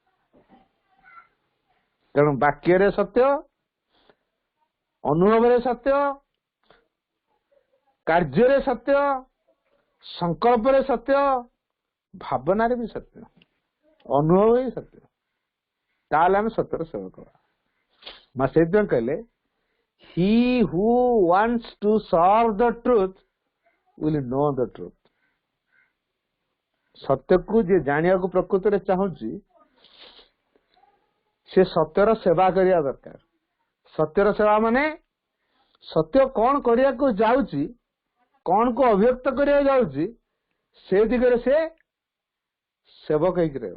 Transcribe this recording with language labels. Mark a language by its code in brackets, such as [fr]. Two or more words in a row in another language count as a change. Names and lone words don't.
[or] ତେଣୁ ବାକ୍ୟରେ ସତ୍ୟ, ଅନୁଭବରେ ସତ୍ୟ, କାର୍ଯ୍ୟରେ ସତ୍ୟ, ସଂକଳ୍ପରେ ସତ୍ୟ, ଭାବନାରେ ବି ସତ୍ୟ, ଅନୁଭବରେ ବି ସତ୍ୟ, ତାହେଲେ ଆମେ ସତ୍ୟର ସେବକ ହେବା। ମା ସେଇଥିପାଇଁ କହିଲେ [en] he who wants to serve the truth [or] will know the truth। ସତ୍ୟକୁ ଯିଏ ଜାଣିବାକୁ ପ୍ରକୃତରେ ଚାହୁଁଛି ସେ ସତ୍ୟର ସେବା କରିବା ଦରକାର। ସତ୍ୟର ସେବା ମାନେ ସତ୍ୟ କଣ କରିବାକୁ ଯାଉଛି, କଣ କୁ ଅଭିବ୍ୟକ୍ତ କରିବାକୁ ଯାଉଛି, ସେ ଦିଗରେ ସେ ସେବକ ହେଇକି ରହିବ।